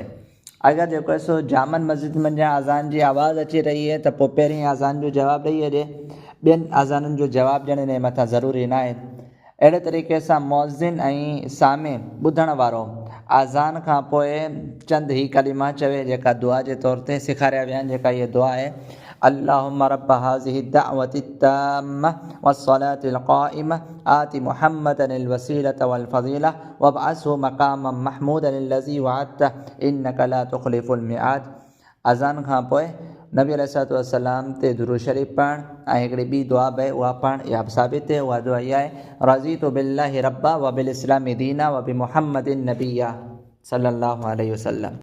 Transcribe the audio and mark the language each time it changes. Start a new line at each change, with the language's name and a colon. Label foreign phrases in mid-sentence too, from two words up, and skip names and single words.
Sindhi: अगरि जेको आहे सो जामन मस्जिद में या अज़ान जी आवाज़ अची रही आहे त पोइ पहिरीं अज़ान जो जवाबु ॾेई अॼे, ॿियनि अज़ाननि जो जवाबु ॾियण जे मथां ज़रूरी न आहे। अहिड़े तरीक़े सां मुअज़्ज़िन ऐं सामे ॿुधण वारो अज़ान खां पोइ चंद ई कलिमा चवे जेका दुआ जे तौर ते सेखारिया विया आहिनि। जेका इहा दुआ आहे,
Arabic: اللهم رب هذه الدعوة التامة والصلاة القائمة آت محمدا الوسيلة والفضيلة وابعثه مقاما محمودا الذي وعدته إنك لا تخلف الميعاد.
Sindhi: अज़ान खां पोइ नबी
Arabic: عليه السلام
Sindhi: ते दुरूद शरीफ़ पढ़णु ऐं हिकिड़ी ॿी दुआ बि उहा पढ़णु, इहा बि साबित आहे। उहा दुआ इहा आहे,
Arabic: رضيت بالله ربا وبالإسلام دينا وبمحمد نبيا صلى الله عليه وسلم.